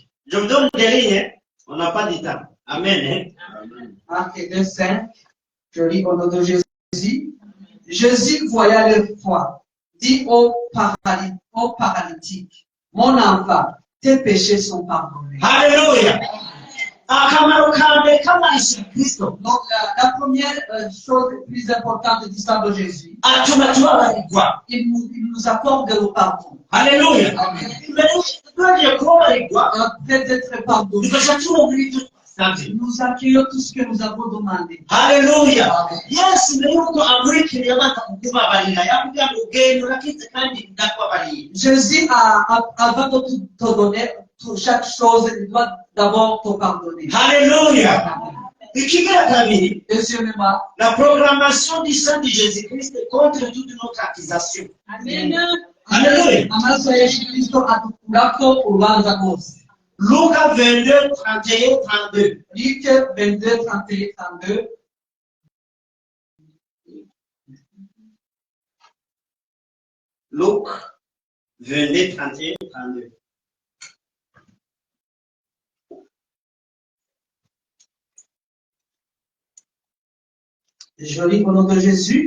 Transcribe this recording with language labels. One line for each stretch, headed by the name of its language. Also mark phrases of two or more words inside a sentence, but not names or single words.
French: Je vous donne des lignes. On n'a pas de temps. Amen. Marc 2:5. Je lis au nom de Jésus. Jésus voyant leur foi, dit au paralytique, mon enfant, tes péchés sont pardonnés. Alléluia.
Kinyarwanda: Akamaro kambe k'amaraso ya Kristo.
French: Donc, la première chose plus importante du sang de Jésus,
Kinyarwanda: Atuma tubabarirwa.
French: il nous accorde le pardon. Alléluia. Amen.
Kinyarwanda: Mbere tugiye kubabarirwa,
French: Après d'être pardonné,
Kinyarwanda: dufasha tubona ibyo twasabye.
French: nous accueillons tout ce que nous avons demandé.
Kinyarwanda: Haleluya. Amen. Yesu mbere yuko amurikira abanza kukubabarira yakubwira ngo ugenda urakize kandi ndakubabariye.
French: Jésus, avant de te donner chaque chose, il doit d'abord te pardonner.
Kinyarwanda: Haleluya. Ikigira kabiri,
French: Deuxièmement, la proclamation du sang de Jésus-Christ contre toute notre accusation. Amen.
Kinyarwanda: Haleluya. amaraso ya Yesu Kristo atukuraho urubanza rwose. Luka 22:31-32.
French: Luc 22, 31, 32. Luc 22:31-32. Je lis au nom de Jésus.